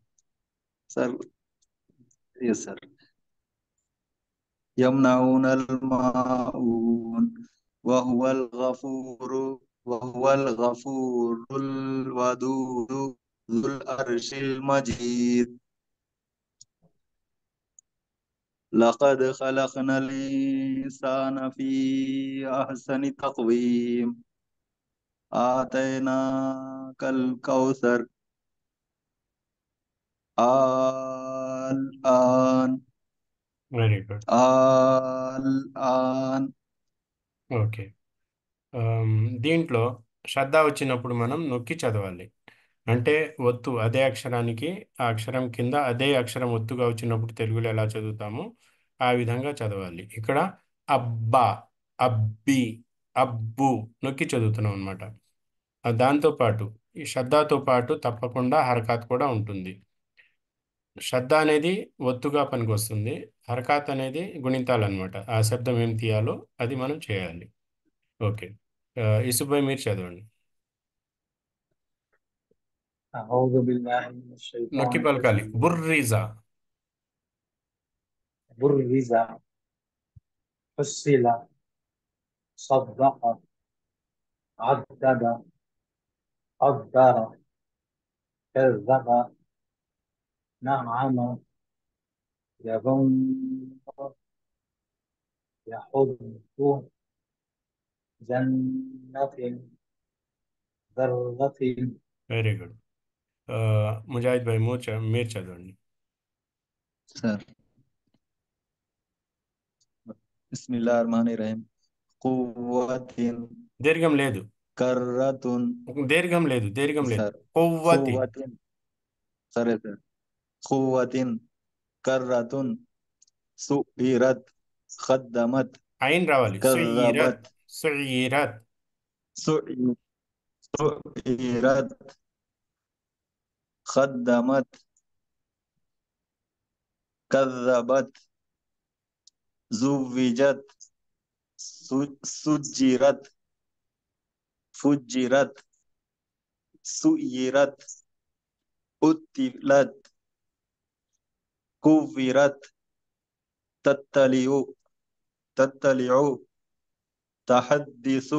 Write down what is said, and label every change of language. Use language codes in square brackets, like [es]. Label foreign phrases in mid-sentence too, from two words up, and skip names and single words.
[en] sir yes sir [ar] يمنعون الماعون وهو الغفور الودود ذو العرش المجيد. لقد خلقنا الإنسان في أحسن تقويم آتيناك الكوثر الآن [en] very good. [ar] الآن. [en] ఓకే. [te] దీంట్లో శ్రద్ధ వచ్చినప్పుడు మనం నొక్కి చదవాలి. అంటే ఒత్తు అదే అక్షరానికి ఆ అక్షరం కింద అదే అక్షరం ఒత్తుగా వచ్చినప్పుడు తెలుగులో ఎలా చదువుతామో ఆ విధంగా చదవాలి. ఇక్కడ అబ్బా, అబ్బి, అబ్బు నొక్కి చదువుతున్నాం అనమాట. దాంతోపాటు ఈ షద్దాతో పాటు తప్పకుండా హరకాత్ కూడా ఉంటుంది. శ్రద్ధ అనేది ఒత్తుగా పనికొస్తుంది. హరకాత్ అనేది గుణింతాలన్నమాట. ఆ శబ్దం ఏం తీయాలో అది మనం చేయాలి. ఓకే. యూసుఫ్ మీరు చదవండి. [ar] أعوذ بالله من الشيطان [te] నొక్కి పలకాలి. [ar] الرجيم. బుర్రిజా. برز، حصل، صدق، عدد، قدر، كذب، نعم، يظن، يحب، جنة، ذرة. [en] very good. [te] ముజాహిద్ భాయ్ మీరు చదవండి. [ar] सर بسم الله الرحمن الرحيم قوة [te] దీర్ఘం లేదు. [ar] कर्रतुन [te] దీర్ఘం లేదు. [en] सर [ar] కొవ్వతి. कुव्वतिन सर قوة كرة سعرت قدمت [te] అయిన్ రావాలి. సుయిరత్. [ar] कज़्ज़बत సుయిరత్. سعـ- سعرت قدمت كذبت زوجت سجرت فجرت سيرت عطلت كورت تطلع تطلع تحدث